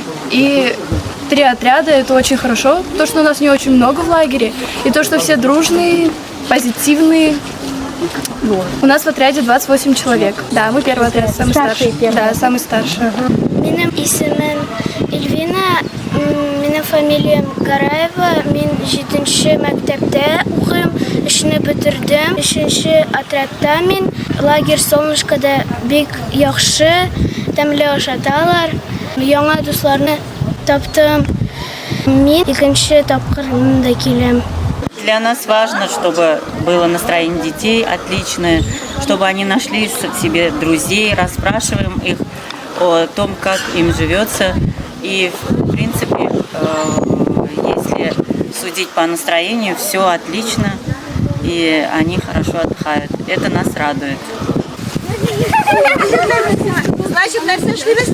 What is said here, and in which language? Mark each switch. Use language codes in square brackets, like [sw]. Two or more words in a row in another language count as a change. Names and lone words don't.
[ru] И 3 отряда, это очень хорошо. То, что у нас не очень много в лагере, и то, что все дружные, позитивные. Вот. У нас в отряде 28 человек. Да, мы первый отряд, самый старший. Да, самый старший. [tt] Минем исемем Эльвина, минем фамилиям Гараева, мин 7нче мәктәптә укыйм, 3-не бетердем, 3нче отрядта мин. Лагерь Солнышкода бик яхшы, тәмле ашаталар. Яңа дусларны таптым. Мин 2нче тапкыр монда киләм. [ru] Для нас важно, чтобы было настроение детей отличное, чтобы они нашли себе друзей, расспрашиваем их о том, как им живется. И, в принципе, если судить по настроению, все отлично, и они хорошо отдыхают. Это нас радует. Значит, [tt] нәрсә эшлибез?